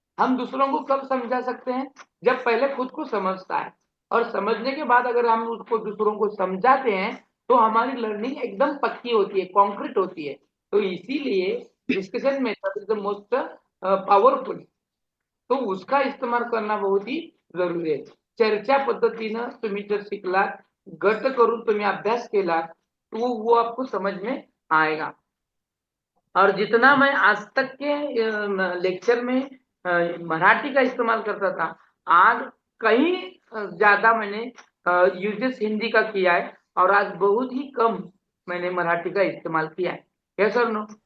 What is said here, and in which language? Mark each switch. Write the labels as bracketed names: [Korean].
[Hindi] हम दूसरों को कब समझा सकते हैं, जब पहले खुद को समझता है, और समझने के बाद अगर हम उसको दूसरों को समझाते हैं तो हमारी लर्निंग एकदम पक्की होती है, कॉन्क्रीट होती है। तो इसीलिए discussion method [English] is the most powerful, [Hindi] तो उसका इस्तेमाल करना बहुत ही जरुरी आहे। [Marathi] चर्चा पद्धतीनं तुम्ही जर शिकलात, गट करून तुम्ही अभ्यास केलात तो [Hindi] वो आपको समझ में आएगा। और जितना मैं आज तक के लेक्चर में मराठी का इस्तेमाल करता था, आज कहीं ज्यादा मैंने यूजेस हिंदी का किया है, और आज बहुत ही कम मैंने मराठी का इस्तेमाल किया है। यस और नो?